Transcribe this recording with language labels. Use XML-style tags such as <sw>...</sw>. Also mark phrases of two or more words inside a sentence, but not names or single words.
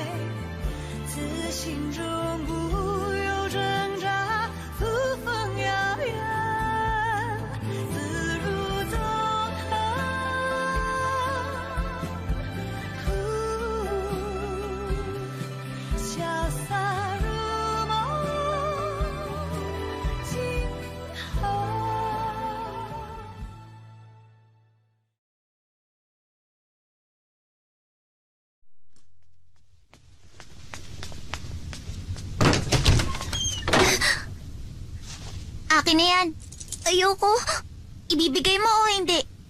<zh>自心中无有挣扎，扶风遥远，自如纵横。潇洒如梦，今后。</zh> <tl>Akin na yan. Ayoko. Ibibigay mo o hindi?</tl>